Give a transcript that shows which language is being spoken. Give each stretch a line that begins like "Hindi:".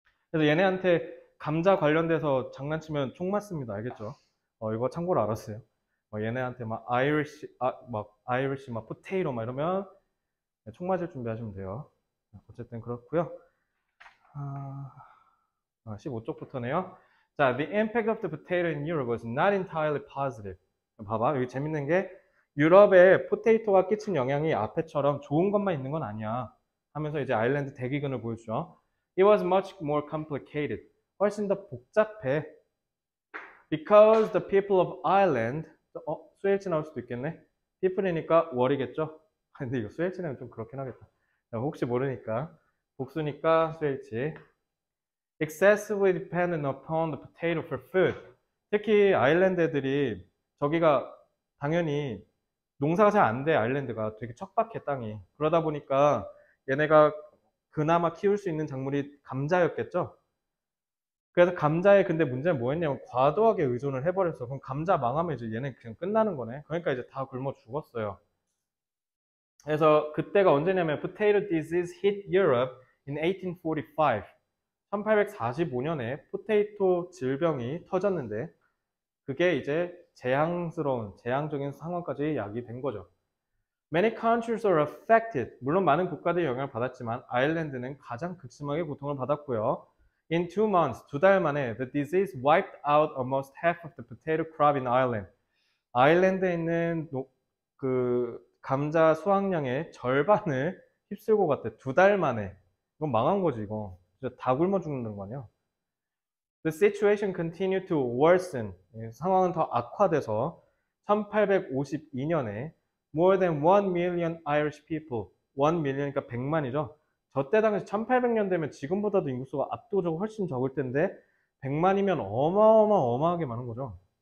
Korean: 그래서 얘네한테 감자 관련돼서 장난치면 총 맞습니다. 알겠죠? 이거 참고로 알았어요. 얘네한테 막 아이리시 막 포테이로 막 이러면 총 맞을 준비하시면 돼요. 어쨌든 그렇고요. 15쪽부터네요.
English: 자, the impact of the potato in Europe was not entirely positive.
Korean: 봐봐, 여기 재밌는 게 유럽에 포테이토가 끼친 영향이 앞에처럼 좋은 것만 있는 건 아니야. 하면서 이제 아일랜드 대기근을 보여주죠.
English: It was much more complicated.
Korean: 훨씬 더 복잡해.
English: Because the people of Ireland,
Korean: 스웨일치 나올 수도 있겠네. people이니까 월이겠죠? 근데 이거 스웨일치는 좀 그렇긴 하겠다. 혹시 모르니까. 복수니까 스웨일치.
English: Excessively dependent upon the potato for food.
Korean: 특히 아일랜드 애들이 저기가 당연히 농사가 잘 안 돼. 아일랜드가 되게 척박해 땅이. 그러다 보니까 얘네가 그나마 키울 수 있는 작물이 감자였겠죠. 그래서 감자에 근데 문제는 뭐였냐면 과도하게 의존을 해버렸어. 그럼 감자 망하면 이제 얘네 그냥 끝나는 거네. 그러니까 이제 다 굶어 죽었어요. 그래서 그때가 언제냐면
English: potato disease hit Europe in 1845.
Korean: 1845년에 포테이토 질병이 터졌는데 그게 이제 재앙적인 상황까지 야기된 거죠.
English: Many countries are affected.
Korean: 물론 많은 국가들이 영향을 받았지만 아일랜드는 가장 극심하게 고통을 받았고요.
English: In 2 months,
Korean: 2달 만에
English: the disease wiped out almost half of the potato crop in Ireland.
Korean: 아일랜드에 있는 그 감자 수확량의 절반을 휩쓸고 갔대. 2달 만에. 이건 망한 거지 이거. 진짜 다 굶어 죽는 거 아니야.
English: The situation continued to worsen.
Korean: 상황은 더 악화돼서 1852년에
English: more than 1 million Irish people,
Korean: 1 million이니까 100만이죠. 저때 당시 1800년 되면 지금보다도 인구수가 압도적으로 훨씬 적을 텐데 100만이면 어마어마하게 많은 거죠.